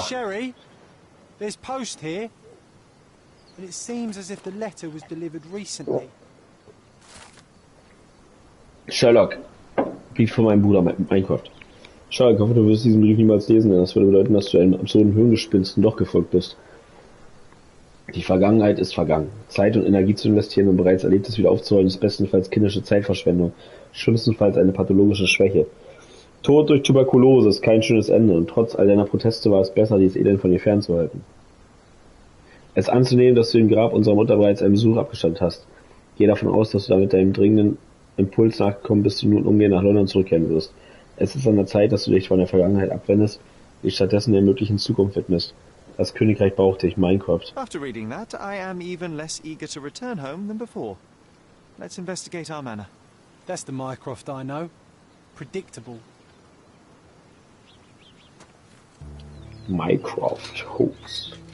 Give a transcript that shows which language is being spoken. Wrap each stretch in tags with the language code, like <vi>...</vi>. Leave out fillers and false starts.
<en>Sherry, there's post here, but it seems as if the letter was delivered recently. Sherlock.</en> <de>Brief von meinem Bruder Minecraft. Sherlock, ich hoffe, du wirst diesen Brief niemals lesen, denn das würde bedeuten, dass du einem absurden Hirngespinsten doch gefolgt bist. Die Vergangenheit ist vergangen. Zeit und Energie zu investieren, um bereits Erlebtes wieder aufzuholen, ist bestenfalls kindische Zeitverschwendung, schlimmstenfalls eine pathologische Schwäche. Tod durch Tuberkulose ist kein schönes Ende, und trotz all deiner Proteste war es besser, dieses Elend von dir fernzuhalten. Es anzunehmen, dass du dem Grab unserer Mutter bereits einen Besuch abgestattet hast. Gehe davon aus, dass du damit deinem dringenden Impuls nachgekommen bist und nun umgehend nach London zurückkehren wirst. Es ist an der Zeit, dass du dich von der Vergangenheit abwendest, dich stattdessen der möglichen Zukunft widmest. Das Königreich braucht dich, Minecraft.</de> <en>After reading that, I am even less eager to return home than before. Let's investigate our manor. That's the Mycroft I know. Predictable. Minecraft Hoax.</en>